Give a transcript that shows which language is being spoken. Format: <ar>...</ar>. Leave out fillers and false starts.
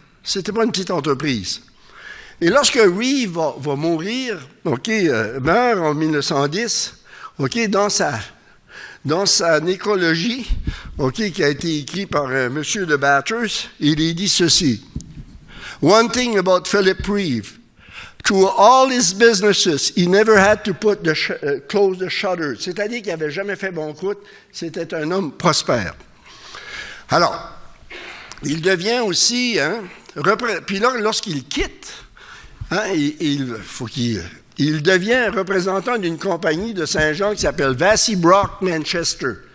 <fr>C'était pas une petite entreprise. Et lorsque Reeve va mourir, OK, meurt en 1910, OK, dans sa nécrologie, OK, qui a été écrit par M. de Bathurst, il est dit ceci.</fr> <en>One thing about Philip Reeve, through all his businesses, he never had to close the shutters.</en> <fr>C'est-à-dire qu'il n'avait jamais fait banqueroute. C'était un homme prospère. Alors, il devient aussi, hein, puis là, lorsqu'il quitte, hein, il devient représentant d'une compagnie de Saint-Jean qui s'appelle Vassy Brock Manchester.</fr>